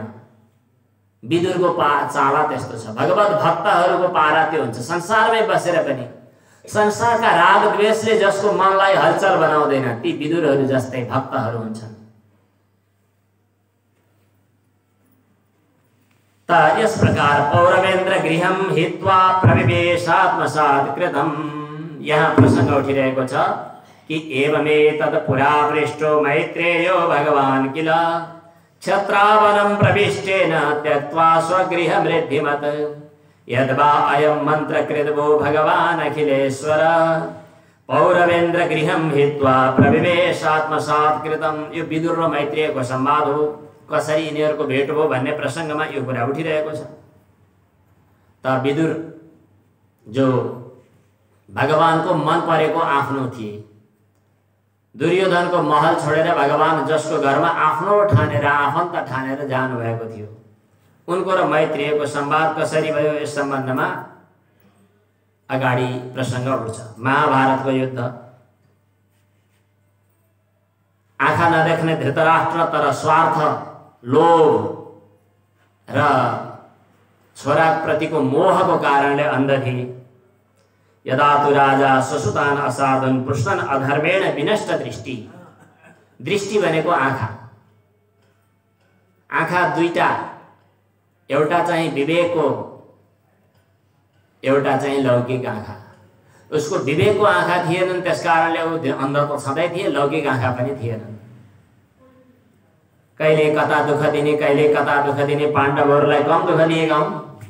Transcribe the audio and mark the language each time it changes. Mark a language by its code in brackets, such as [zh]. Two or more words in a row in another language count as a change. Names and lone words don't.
[ne] विदुरको चाला त्यस्तो छ। भगवत भक्तहरूको पारा त्यो हुन्छ। संसारमै बसेर पनि संसारका राग द्वेषले जसको मनलाई हलचल बनाउँदैन, ती विदुरहरू जस्तै भक्तहरू हुन्छन्। त यस प्रकार [sa] पौरवेन्द्र गृहम हित्वा प्रविवेशात्मसात् कृतम्। [ne] यहाँ प्रसंग उठिरहेको छ कि [sa] एवमेतत् पुरा पृष्टो मैत्रेयो भगवान् किल क्षत्रावनं प्रविष्टेन त्यक्त्वा स्वगृहं रिद्धिमत् यद्वा अयं मन्त्रकृतो भगवान् अखिलेश्वर पौरवेन्द्र गृहं हित्वा प्रविवेशात्मसात् कृतम्। [ne] यो विदुर र मैत्रेयको संवाद हो। कसरी यिनीहरूको भेट हो भन्ने प्रसंगमा यो कुरा उठिरहेको छ। त विदुर जो भगवानको मन परेको आफ्नो थिए, दुर्योधनको महल छोडेर भगवान जसको घरमा आफ्नो ठानेर आफन्त ठानेर जानुभएको थियो, उनको र मैत्रेयको संवाद कसरी भयो यस सम्बन्धमा अगाडि प्रसंग उठ्छ। महाभारतको युद्ध, आँखा नदेख्ने धृतराष्ट्र तर स्वार्थ, लोभ र छोराप्रतिको मोहको कारणले अन्ध थिए। [sa] यदा तु राजा ससुतान असाधन पुष्णन अधर्मेण विनष्ट दृष्टि। [ne] दृष्टि भनेको आँखा। आँखा दुईटा, एउटा चाहिँ विवेकको, एउटा चाहिँ लौकिक आँखा। उसको विवेकको आँखा थिएनन्, त्यसकारणले ऊ अन्ध त छँदै थिए, लौकिक आँखा पनि थिएनन्। कहिले कता दुःख दिने, कहिले कता दुःख दिने, पाण्डवहरूलाई कम दुःख दिएका हुन्।